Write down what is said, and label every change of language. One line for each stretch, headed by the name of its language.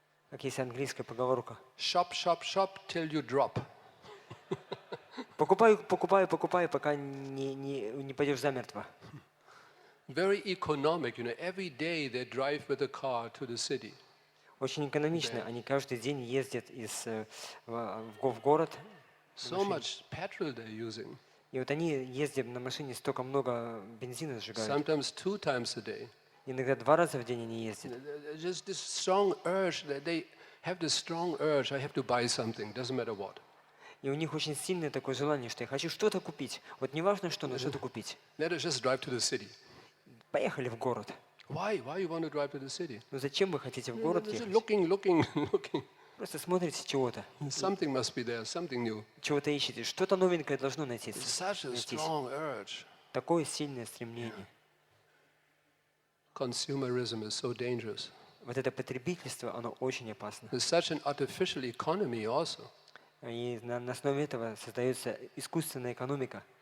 Russian: Как есть английская поговорка.
English: Shop till you drop.
Russian: Покупай, пока не пойдешь замертво.
English: Very economic, every day they drive with a car to the city.
Russian: Очень экономично. Они каждый день ездят в город.
English: So much petrol they're using.
Russian: И вот они ездят на машине, столько много бензина сжигают.
English: Sometimes 2 times a day.
Russian: Иногда 2 раза в день они ездят.
English: Just this strong urge that they have this strong urge. I have to buy something. Doesn't matter what.
Russian: И у них очень сильное такое желание, что я хочу что-то купить. Вот не важно что, но что-то купить.
English: Let us just drive to the city.
Russian: Поехали в город.
English: Why you want to drive to the city?
Russian: Ну зачем вы хотите в город ехать?
English: Looking.
Russian: Просто смотрите чего-то.
English: Something must be there, something new.
Russian: Чего-то ищете. Что-то новенькое должно найтись.
English: Such a strong urge.
Russian: Такое сильное стремление.
English: Consumerism is so dangerous.
Russian: Вот это потребительство, оно очень опасно.
English: There's such an artificial economy also.
Russian: И на основе этого создается искусственная экономика.